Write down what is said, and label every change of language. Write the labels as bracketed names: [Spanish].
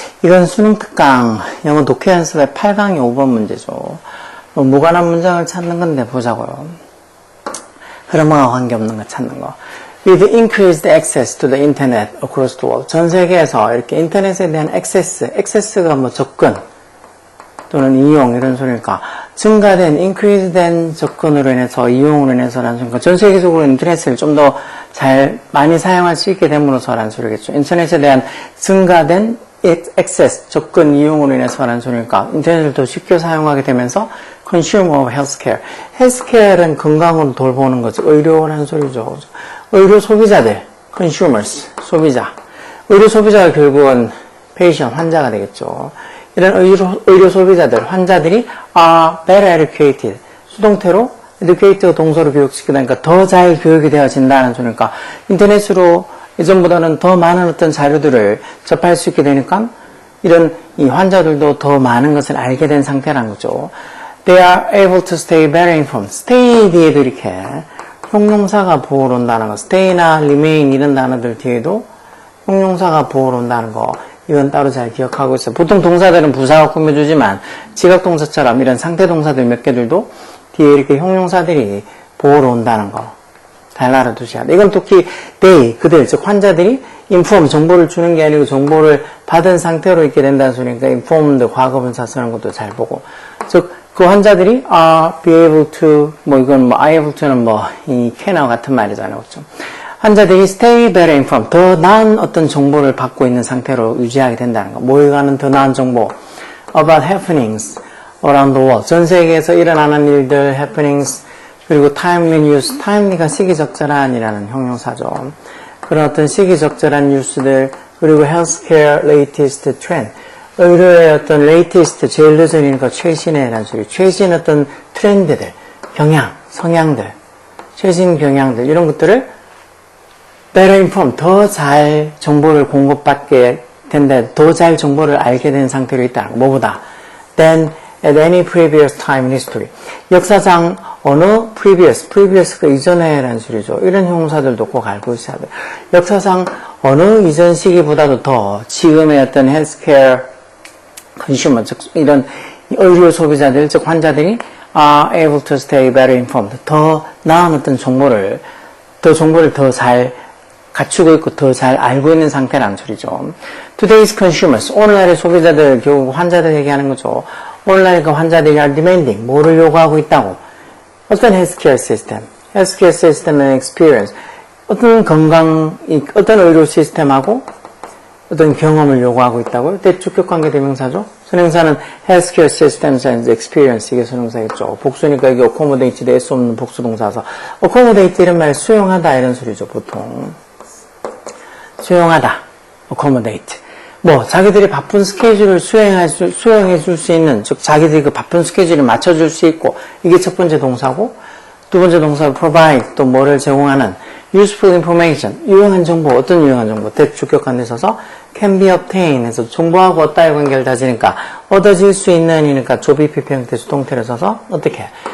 [Korean] 이건 수능 특강 영어 독해 연습의 8강의 5번 문제죠. 무관한 문장을 찾는 건데 보자고요. 흐름과 관계없는 거 찾는 거. [English] With increased access to the internet across the world. [Korean] 전 세계에서 이렇게 인터넷에 대한 access가 뭐 접근 또는 이용 이런 소리니까 증가된, increase된 접근으로 인해서 이용으로 인해서라는 소리니까 전 세계적으로 인터넷을 좀 더 잘 많이 사용할 수 있게 됨으로써라는 소리겠죠. 인터넷에 대한 증가된 access, 접근, 이용으로 인해서라는 소리니까 인터넷을 더 쉽게 사용하게 되면서 [English] consumer of healthcare. [Korean] healthcare는 건강으로 돌보는 거죠. 의료라는 소리죠. 의료 소비자들, consumers, 소비자. 의료 소비자가 결국은 patient, 환자가 되겠죠. 이런 의료 소비자들, 환자들이 [English] are better educated. [Korean] 수동태로 educated가 동사로 교육시키다니까 더 잘 교육이 되어진다는 소리니까 인터넷으로 예전보다는 더 많은 어떤 자료들을 접할 수 있게 되니까 이런 이 환자들도 더 많은 것을 알게 된 상태라는 거죠. [English] They are able to stay better informed. [Korean] stay 뒤에도 이렇게 형용사가 보호로 온다는 거. stay나 remain 이런 단어들 뒤에도 형용사가 보호로 온다는 거. 이건 따로 잘 기억하고 있어요. 보통 동사들은 부사가 꾸며주지만 지각동사처럼 이런 상태 동사들 몇 개들도 뒤에 이렇게 형용사들이 보호로 온다는 거. 잘 알아두셔야 돼. 이건 특히 they, 그들, 즉 환자들이 inform, 정보를 주는 게 아니고 정보를 받은 상태로 있게 된다는 소리니까 informed, 과거분사 쓰는 것도 잘 보고. 즉, 그 환자들이 [English] be able to, [Korean] 뭐 이건 뭐 able to는 뭐 이 can와 같은 말이잖아요. 그렇죠? 환자들이 [English] stay better informed, [Korean] 더 나은 어떤 정보를 받고 있는 상태로 유지하게 된다는 거. 뭐에 관한 더 나은 정보. [English] about happenings around the world. [Korean] 전 세계에서 일어나는 일들, happenings, 그리고 [English] timely news. [Korean] timely가 시기적절한이라는 형용사죠. 그런 어떤 시기적절한 뉴스들, 그리고 [English] healthcare latest trend. [Korean] 의료의 어떤 latest, 제일 늦은이니까 최신의라는 소리. 최신 어떤 트렌드들, 경향, 성향들, 최신 경향들, 이런 것들을 [English] better informed, [Korean] 더 잘 정보를 공급받게 된다, 더 잘 정보를 알게 된 상태로 있다는 거. 뭐보다? [English] than at any previous time in history. [Korean] 역사상 어느 previous가 이전에라는 소리죠. 이런 형용사들도 꼭 알고 있어야 돼요. 역사상 어느 이전 시기보다도 더 지금의 어떤 [English] healthcare consumer, [Korean] 즉 이런 의료 소비자들, 즉 환자들이 [English] are able to stay better informed. [Korean] 더 나은 어떤 정보를 더 잘 갖추고 있고 더 잘 알고 있는 상태라는 소리죠. [English] Today's consumers, [Korean] 오늘날의 소비자들, 결국 환자들 얘기하는 거죠. 오늘날 그 환자들이 [English] are demanding, [Korean] 뭐를 요구하고 있다고? 어떤 [English] healthcare system, [Korean] healthcare system의 experience, 어떤 어떤 의료 시스템하고 어떤 경험을 요구하고 있다고요? 대주격관계 대명사죠. 선행사는 [English] healthcare systems and experience, [Korean] 이게 선행사겠죠. 복수니까 이게 accommodate 될 수 없는 복수동사서 accommodate 이런 말 수용하다 이런 소리죠. 보통 수용하다, accommodate. 뭐 자기들이 바쁜 스케줄을 수용해 줄 수 있는, 즉 자기들이 그 바쁜 스케줄을 맞춰줄 수 있고, 이게 첫 번째 동사고, 두 번째 동사는 provide, 또 뭐를 제공하는 [English] useful information, [Korean] 유용한 정보, 어떤 유용한 정보, 대주격관에 있어서 [English] can be obtained [Korean] 해서 정보하고 얻다의 관계를 다지니까 얻어질 수 있는이니까 조비피피 형태 수동태를 써서 어떻게